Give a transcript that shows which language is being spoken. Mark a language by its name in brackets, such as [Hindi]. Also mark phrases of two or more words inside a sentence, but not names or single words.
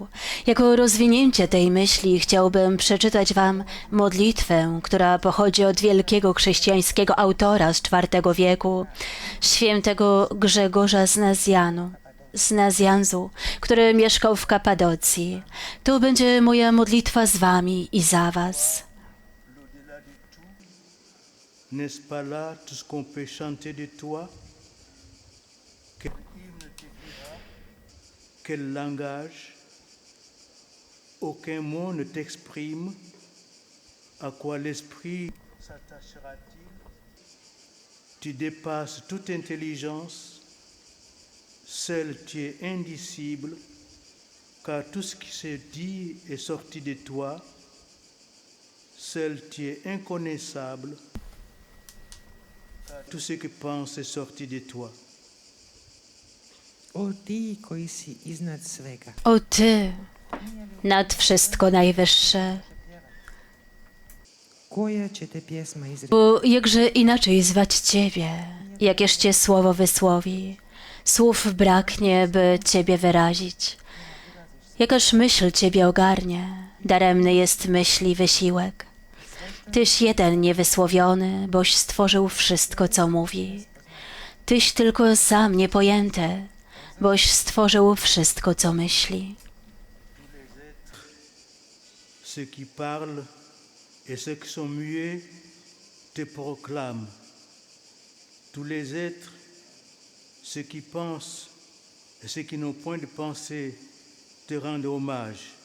[Polish] Jako rozwinięcie tej myśli chciałbym przeczytać wam modlitwę, która pochodzi od wielkiego chrześcijańskiego autora z IV wieku, świętego Grzegorza z Nazjanzu, który mieszkał w Kapadocji. To będzie moja modlitwa z wami i za was. [French] N'est-ce pas là tout ce qu'on peut chanter de toi? Quel hymne te dira? Quel langage? Aucun mot ne t'exprime. À quoi l'esprit s'attachera-t-il? Tu dépasses toute intelligence. Seul tu es indicible, car tout ce qui se dit est sorti de toi. Seul tu es inconnaissable. Tout ce que pense est sorti de toi. [Croatian] O ti koji si iznad svega. [Polish] O Ty, nad wszystko najwyższe. [Croatian] Koja će te pjesma izreći? [Polish] Bo jakże inaczej zwać Ciebie, jakież Cię słowo wysłowi. Słów braknie, by Ciebie wyrazić. Jakaż myśl Ciebie ogarnie, daremny jest myśli wysiłek. Tyś jeden niewysłowiony, boś stworzył wszystko, co mówi. Tyś tylko sam niepojęty, boś stworzył wszystko, co myśli. [French] Ceux qui parlent et ceux qui sont muets te proclament. Tous les êtres, ceux qui pensent et ceux qui n'ont point de pensée, te rendent hommage.